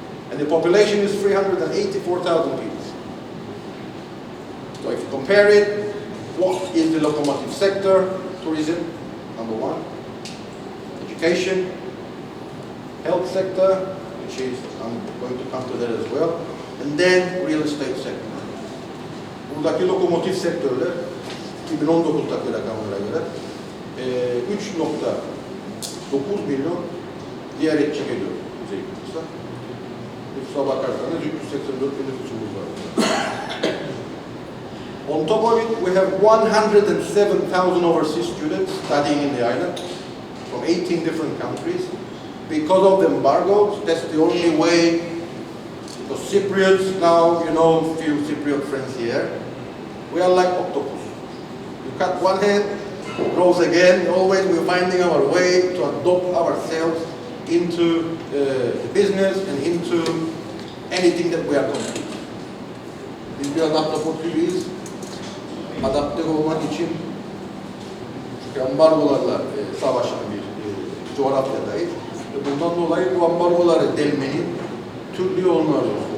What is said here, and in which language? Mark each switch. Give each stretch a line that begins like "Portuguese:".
English: And the population is 384,000 people. So if you compare it, what is the locomotive sector? Tourism, number one. Education, health sector, which is, I'm going to come to that as well. And then real estate sector.
Turkish: Buradaki lokomotif sektörler 2019'daki rakamlara göre 3.9 milyon ziyaretçi geliyor Kuzey Kıbrıs'a. Nüfusa bakarsanız 384 bin nüfusumuz var.
English: On top of it, we have 107,000 overseas students studying in the island from 18 different countries. Because of the embargoes, that's the only way. Because Cypriots now, you know, few Cypriot friends here, we are like octopus. You cut one head, it grows again. Always we're finding our way to adopt ourselves into the business and into anything that we are competing.
Turkish: Biz biraz ahtapot gibiyiz. Adapte olmak için çünkü ambargolarla savaşan bir coğrafyadayız. Bundan dolayı bu ambargoları delmenin türlü yolunu arıyoruz.